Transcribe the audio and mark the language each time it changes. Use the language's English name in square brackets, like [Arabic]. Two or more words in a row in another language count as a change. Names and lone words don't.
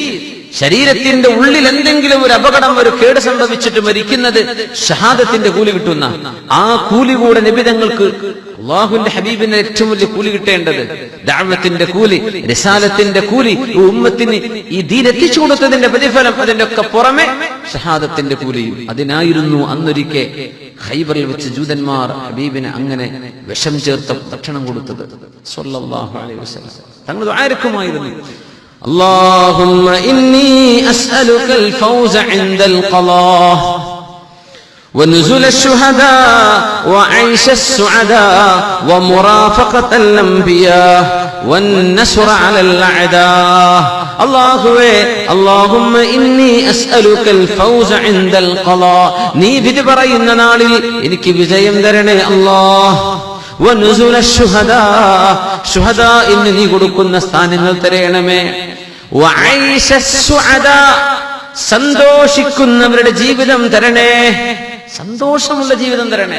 [Malayalam] ശരീരത്തിന്റെ ഉള്ളിൽ എന്തെങ്കിലും ഒരു അപകടം, ഒരു കേട് സംഭവിച്ചിട്ട് മരിക്കുന്നത് ഷഹാദത്തിന്റെ കൂലി കിട്ടുന്ന ആ കൂലി കൂടെ നബി തങ്ങൾക്ക്, അല്ലാഹുവിന്റെ ഹബീബിന് ഏറ്റവും വലിയ കൂലി കിട്ടേണ്ടത് ദഅവത്തിന്റെ കൂലി, റിസാലത്തിന്റെ കൂലി, ഉമ്മത്തിന് ഈ ദീൻ എത്തിച്ചു കൊടുത്തതിന്റെ പ്രതിഫലം, അതിന്റെ ഒക്കെ പുറമെ ഷഹാദത്തിന്റെ കൂലിയും. അതിനായിരുന്നു അന്നൊരിക്കെ ഖൈബറിൽ വെച്ച് ജൂതന്മാർ ഹബീബിന് അങ്ങനെ വിഷം ചേർത്ത ഭക്ഷണം കൊടുത്തത് [Arabic] صلى الله عليه وسلم. [Malayalam] തങ്ങൾ ദുആയിരക്കുമായിരുന്നു, [Arabic] اللهم إني أسألك الفوز عند القضاء ونزل الشهداء وعيش السعداء ومرافقة الأنبياء والنصر على الأعداء. اللهم إني أسألك الفوز عند القضاء. [Malayalam] നീ വിധി പറയുന്ന നാളിൽ എനിക്ക് വിജയം തരണേ അല്ലാഹ്. [Arabic] ونزل الشهداء, [Malayalam] ശുഹദാ ഇന്ന് നീ കൊടുക്കുന്ന സ്ഥാനങ്ങൾ തരയണമേ. [Arabic] وعيش السعداء, [Malayalam] സന്തോഷിക്കുന്നവരുടെ ജീവിതം തരണേ, സന്തോഷമുള്ള ജീവിതം തരണേ.